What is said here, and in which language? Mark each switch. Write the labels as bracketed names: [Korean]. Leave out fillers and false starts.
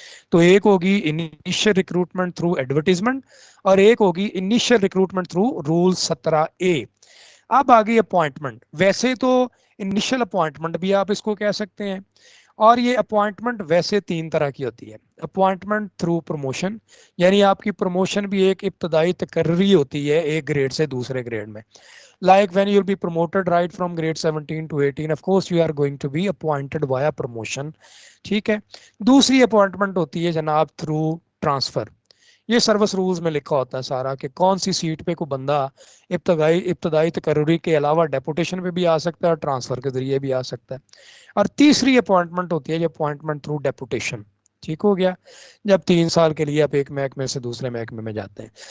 [Urdu] تو ایک ہوگی انیشیل ریکروٹمنٹ تھرو ایڈورٹیزمنٹ اور ایک ہوگی initial recruitment through role 17A. اب آگئی اپوائنٹمنٹ. ویسے تو انیشیل اپوائنٹمنٹ بھی آپ اس کو کہہ سکتے ہیں, اور یہ اپوائنٹمنٹ ویسے 3 طرح کی ہوتی ہے. اپوائنٹمنٹ تھرو پروموشن, یعنی آپ کی پروموشن بھی ایک ابتدائی تقرری ہوتی ہے ایک گریڈ سے دوسرے گریڈ میں. [English] Like when you'll be promoted right from grade 17 to 18, of course you are going to be appointed via promotion. [Urdu] ٹھیک ہے. دوسری اپوائنٹمنٹ ہوتی ہے جناب تھرو ٹرانسفر. یہ سروس رولز میں لکھا ہوتا ہے سارا کہ کون سی سیٹ پہ کوئی بندہ ابتدائی تقرری کے علاوہ ڈیپوٹیشن پہ بھی آ سکتا ہے اور ٹرانسفر کے ذریعے بھی آ سکتا ہے. اور تیسری اپوائنٹمنٹ ہوتی ہے یہ اپوائنٹمنٹ تھرو ڈیپوٹیشن. ٹھیک ہو گیا, جب 3 سال کے لیے آپ ایک محکمے سے دوسرے محکمے میں جاتے ہیں.